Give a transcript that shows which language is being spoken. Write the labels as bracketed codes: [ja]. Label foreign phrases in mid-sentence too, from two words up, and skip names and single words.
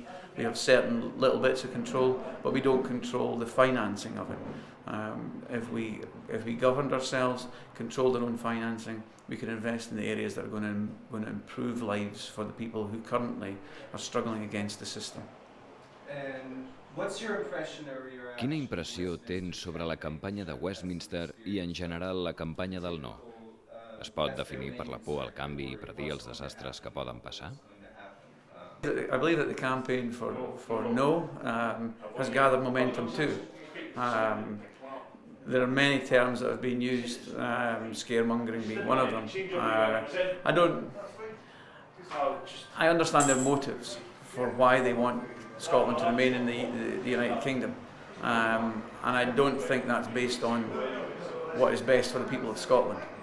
[en] We have certain little bits of control, but we don't control the financing of it. If we governed ourselves, controlled our own financing, we could invest in the areas that are going to improve lives for the people who currently are struggling against the system. [ca] Quina impressió tens sobre la campanya de Westminster i en general la campanya del no? Es pot definir per la por al canvi i predir els desastres que poden passar? [en] I believe that the campaign for no has gathered momentum too. There are many terms that have been used, scaremongering being one of them. I understand their motives for why they want Scotland to remain in the United Kingdom, and I don't think that's based on what is best for the people of Scotland.